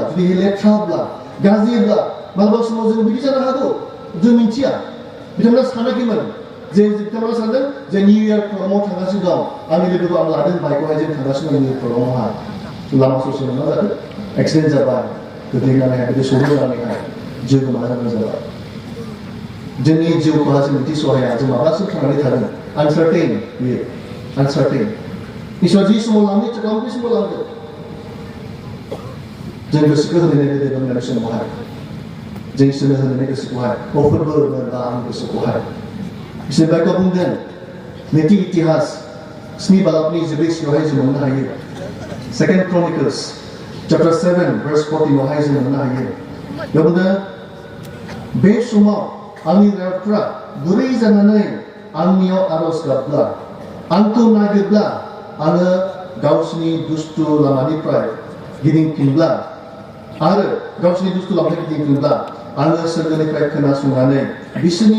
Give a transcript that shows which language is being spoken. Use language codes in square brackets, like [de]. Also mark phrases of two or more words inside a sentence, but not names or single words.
[brx] जुदि लेथ्राब्ला गाज्रिब्ला मालाबा समाव जों बिदि जानो हागौ जों मिथिया बिथांमोना सानाखैमोन जे बिथांमोना सानदों जे [en] new year [brx] प्रग्रामाव थांगासिनो दं आंनि लोगोखौ आं लादों बाइकआवहाय जों थांगासिनो दं [en] new year [brx] प्रग्रामावहाय लामा ससेयाव मा जादों एक्सिडेन्ट जाबाय गोग्लैनानैहाय बिदि सौदावनानैहाय जिउ गोमानो गोनां जाबाय जोंनि जिउखौहाय जों मिथिसहाया जों माब्लासिम थांनानै थागोन आनसार्टेन बेयो आनसार्टेन इसोरा जि समाव लांनो खालामो बे समाव लांदों जों गोसोखौ होनानै दोननाय समावहाय जों इसोरनो होनानै गोसोखौहाय फोरबो होनोब्ला आं गोसोखौहाय इसोर बाइकआव बुंदों नैथि इतिहास 7 बालाबनि 11 सिङावहाय जों मोननो हायो [en] 2 Chronicles chapter 7 verse 14 [brx] आवहाय जों मोननो हायो बेयाव बुंदों बे समाव आंनि रायजोफ्रा गुरै जानानै आंनियाव आरज गाबब्ला आंखौ नागिरब्ला आङो गावसिनि दुष्ट लामानिफ्राय गिदिंफिनब्ला आरो गावसिनि दुष्ट लामानिफ्राय गिदिंफिनब्ला आङो सोरगोनिफ्राय खोनासंनानै बिसोरनि